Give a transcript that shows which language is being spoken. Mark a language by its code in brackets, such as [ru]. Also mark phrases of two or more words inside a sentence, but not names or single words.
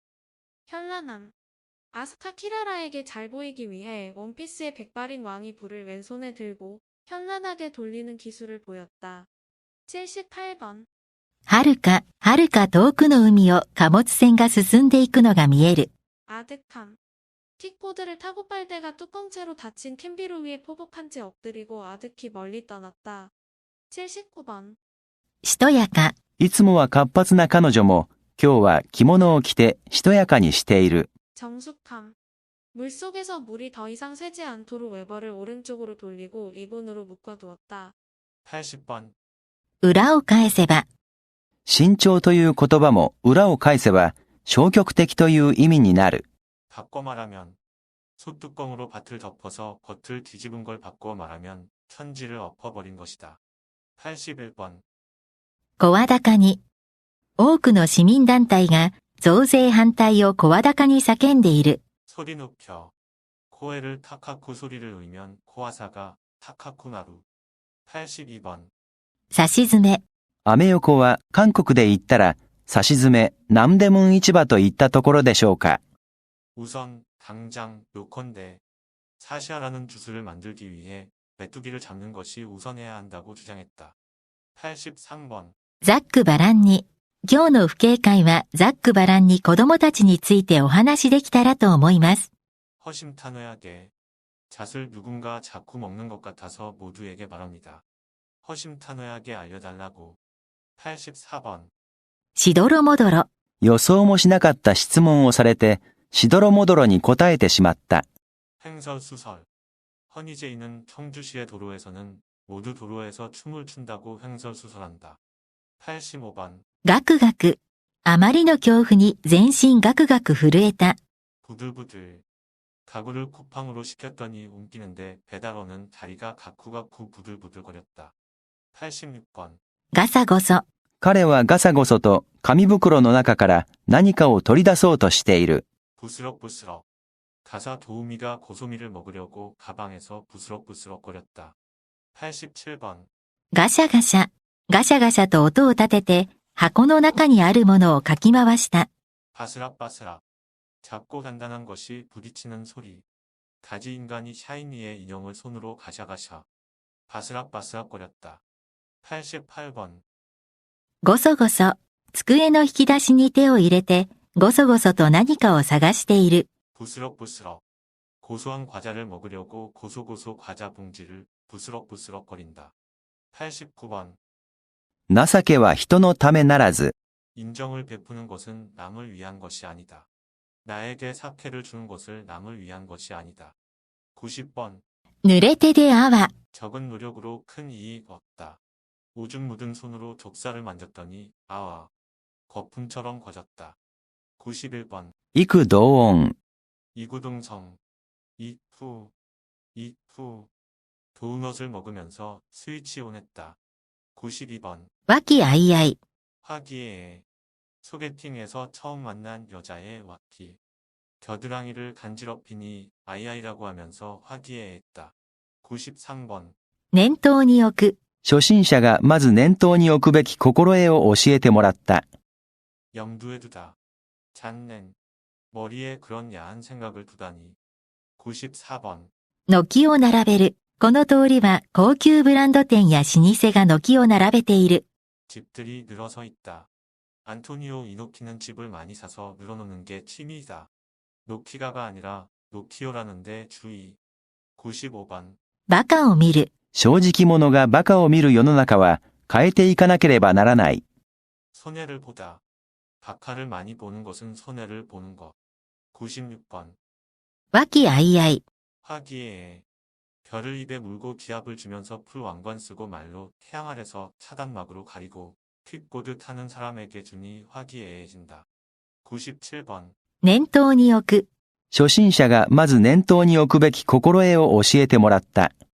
[ko] 현란함. 아스카 키라라에게 잘 보이기 위해 원피스의 백발인 왕이 불을 왼손에 들고 현란하게 돌리는 기술을 보였다. 78번. [ja] はるか遠くの海を貨物船が進んでいくのが見える。 [ko] 아득함. 킥보드를 타고 빨대가 뚜껑채로 닫힌 캔비루 위에 포복한 채 엎드리고 아득히 멀리 떠났다. 79번. [ja] しとやか。いつもは活発な彼女も、今日は着物を着てしとやかにしている。 [ko] 정숙함. 물속에서 물이 더 이상 새지 않도록 웨버를 오른쪽으로 돌리고 리본으로 묶어두었다. 80번. [ja] 裏を返せば。慎重という言葉も裏を返せば消極的という意味になる。 [ko] 바꿔 말하면 소뚜껑으로 밭을 덮어서 겉을 뒤집은 걸 바꿔 말하면 천지를 엎어버린 것이다. 81번. [ja] 声高に。多くの市民団体が増税反対を声高に叫んでいる。 [ko] 소리 높여. 코에를 타카쿠 소리를 울면 코아사가 타카쿠나루. 82번. [ja] 差し詰め。アメ横は韓国で言ったら、差し詰め、南デムン市場といったところでしょうか。 [ko] 우선, 당장, 요컨대. 사시아라는 주술을 만들기 위해 메뚜기를 잡는 것이 우선해야 한다고 주장했다. 83번. [ja] ざっくばらんに。今日の不警戒はざっくばらんに子供たちについてお話できたらと思います。 [ko] 허심탄회하게. 잣을 누군가 자꾸 먹는 것 같아서 모두에게 말합니다. 허심탄회하게 알려달라고. 84번. [ja] しどろもどろ。予想もしなかった質問をされて、しどろもどろに答えてしまった。 [ko] 횡설수설. 허니제이는 청주시의 도로에서는 모두 도로에서 춤을 춘다고 횡설수설한다. 85번. [ja] ガクガク。あまりの恐怖に全身ガクガク震えた。 [ko] 부들부들. 가구를 쿠팡으로 시켰더니 옮기는데 배달원은 다리가 가쿠가쿠 부들부들거렸다. 86번. [ja] ガサゴソ。彼はガサゴソと紙袋の中から何かを取り出そうとしている。 [ko] 부스럭부스럭. 가사 도우미가 고소미를 먹으려고 가방에서 부스럭부스럭거렸다. 87번. [ja] ガシャガシャと音を立てて箱の中にあるものをかき回した。 [ko] 바스락바스락. 작고 단단한 것이 부딪히는 소리. 가지 인간이 샤이니의 인형을 손으로 가샤가샤. 바스락바스락거렸다. 88번. [ja] ごそごそ。机の引き出しに手を入れて、ごそごそと何かを探している。 [ko] 부스럭부스럭. 고소한 과자를 먹으려고 고소고소 과자 봉지를 부스럭부스럭거린다. 89번. [ja] 情けは人のためならず。 [ko] 인정을 베푸는 것은 남을 위한 것이 아니다. 나에게 사케를 주는 것을 남을 위한 것이 아니다. 90번. [ja] 濡れ手であわ。 [ko] 적은 노력으로 큰 이익 얻다. 오줌 묻은 손으로 족살을 만졌더니 아와 거품처럼 거졌다. 91번. [ja] 幾同音。 [ko] 이구동성. 이푸. 도넛을 먹으면서 스위치온했다. 92번. [ja] 和気あいあい。 [ko] 화기애애. 소개팅에서 처음 만난 여자의 와키. 겨드랑이를 간지럽히니 아이아이라고 하면서 화기애애했다. 93번. [ja] 念頭に置く。初心者がまず念頭に置くべき心得を教えてもらった。 [ko] 염두에 두다. 잔넨. 머리에 그런 야한 생각을 두다니. 94번. [ja] 軒を並べる。この通りは高級ブランド店や老舗が軒を並べている。 [ko] 집들이 늘어서 있다. 안토니오 이노키는 집을 많이 사서 늘어놓는 게 취미이다. 노키가가 아니라 노키오라는데 주의. 95번. [ja] バカを見る。正直者が馬鹿を見る世の中は変えていかなければならない。 [ko] 손해를 보다. 박하를 많이 보는 것은 손해를 보는 것. 96번. [ja] 和気あいあい。 [ko] 화기애애. 별을 입에 물고 기합을 주면서 풀왕관 쓰고 말로 태양 아래서 차단막으로 가리고 퀵보드 타는 사람에게 주니 화기애애해진다. 97번. [ja] 念頭に置く。初心者がまず念頭に置くべき心得を教えてもらった。